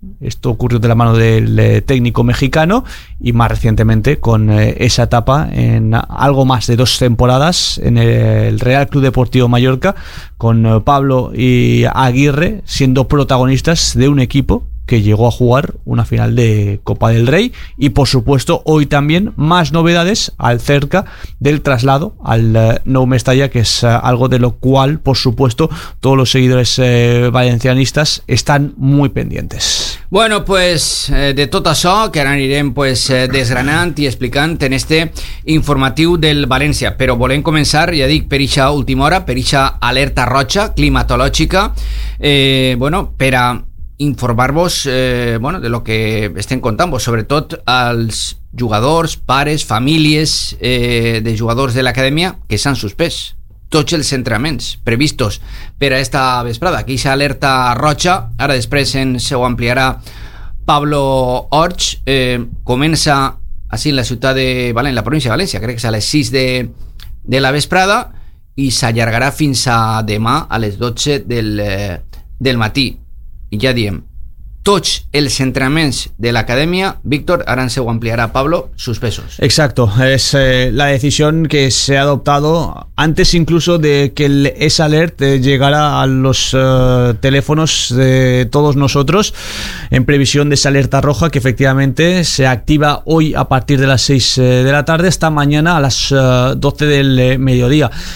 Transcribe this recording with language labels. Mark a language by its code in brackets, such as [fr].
[es] Esto ocurrió de la mano del técnico mexicano y más recientemente con esa etapa en algo más de dos temporadas en el Real Club Deportivo Mallorca, con Pablo y Aguirre siendo protagonistas de un equipo que llegó a jugar una final de Copa del Rey. Y por supuesto hoy también más novedades acerca del traslado al Nou Mestalla, que es algo de lo cual por supuesto todos los seguidores valencianistas están muy pendientes. [ca] Bueno, pues de tot això que ara anirem pues, desgranant i explicant en este informatiu del València, però volem començar, ja dic, per ixa última hora, per ixa alerta roja climatològica, bueno, per a informar-vos bueno, de lo que estem contant-vos, sobretot als jugadors, pares, famílies de jugadors de l'acadèmia, que s'han suspès tots els entrenaments previstos per a esta vesprada. Aquí s'ha alerta roja, ara després ens ho ampliarà Pablo Orts. Comença així en la ciutat de València, en la província de València, crec que és a les 6 de la vesprada i s'allargarà fins a demà a les 12 del matí. I ja diem, tots els entrenaments de l'acadèmia, Víctor, ara ens ho ampliarà Pablo, suspesos. [es] Exacto, es la decisión que se ha adoptado antes incluso de que el S-Alert llegara a los teléfonos de todos nosotros, en previsión de esa alerta roja que efectivamente se activa hoy a partir de las 6 de la tarde hasta mañana a las 12 del mediodía.